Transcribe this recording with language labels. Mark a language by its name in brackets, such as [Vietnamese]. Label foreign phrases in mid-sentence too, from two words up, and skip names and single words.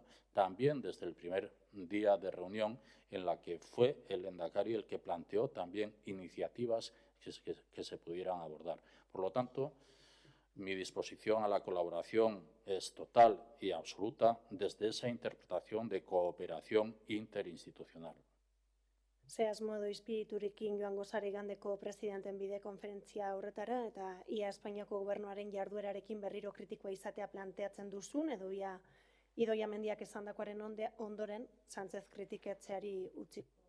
[Spanish] También desde el primer día de reunión en la que fue el Lehendakari el que planteó también iniciativas que se pudieran abordar. Por lo tanto, mi disposición a la colaboración es total y absoluta desde esa interpretación de cooperación interinstitucional. [Basque] Ze asmo edo espiriturekin joango zara igandeko presidenteen bidekonferentzia horretara eta ia Espainiako gobernuaren jarduerarekin berriro kritikoa izatea planteatzen duzun edo ia Idoia Mendiak esandakoaren ondoren Sánchez kritikatzeari utzi?